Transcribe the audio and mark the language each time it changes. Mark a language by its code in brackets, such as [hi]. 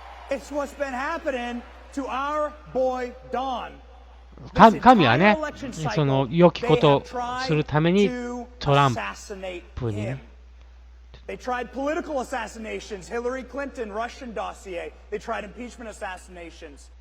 [en] It's what's been happening to our boy Don. [ja] 神はね、その良きことをするためにトランプにね。 [en] They tried political assassinations, Hillary Clinton, Russian dossier. They tried impeachment assassinations.